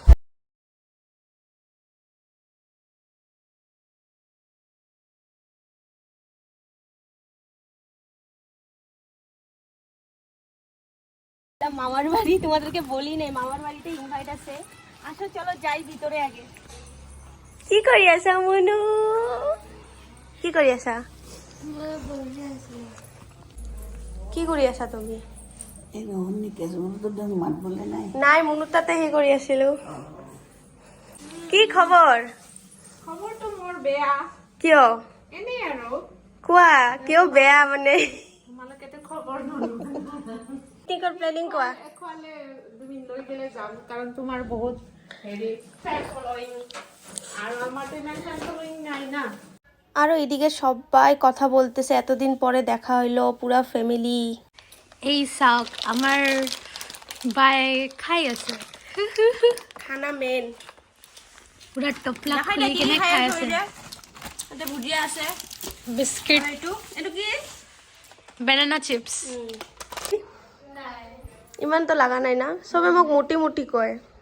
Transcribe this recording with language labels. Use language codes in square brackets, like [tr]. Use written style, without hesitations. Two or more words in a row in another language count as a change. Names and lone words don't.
[bn] মামার বাড়ি তোমাদেরকে বলি নাই, মামার বাড়িতে ইনভাইট আছে। আসো চলো যাই ভিতরে আগে। [as] কি কৰি আছা মনু? কি কৰি আছা? কি কৰি আছা তুমি? নাই, মনু তাতে হে কৰি আছিলো। কি খবৰ? খবৰটো মোৰ বেয়া। কিয়? এনেই আৰু কোৱা কিয় বেয়া মানে? তোমালোকেতো খবৰ নল'বা। টিকট প্লেনিং কোৱা। এফালে তুমি লৈ গেলে যাম, কাৰণ তোমাৰ বহুত [en] fan following, [as] আৰু আমাৰতো ইমান [en] fan following [as] নাই না। [bn] আরো এদিকে সবাই কথা বলতেছে, এতদিন পরে দেখা হইলো পুরা ফ্যামিলি। [as] এই চাওক আমাৰ বাই খাই আছে, খানা মেন পুৰা টপলা খুলি কেনে খাই আছে। ভুজিয়া আছে, বিস্কিট, এইটো কি? [en] banana chips. [as] ইমান তো লাগা নাই না, চবে মোক মোটি মোটি কয়।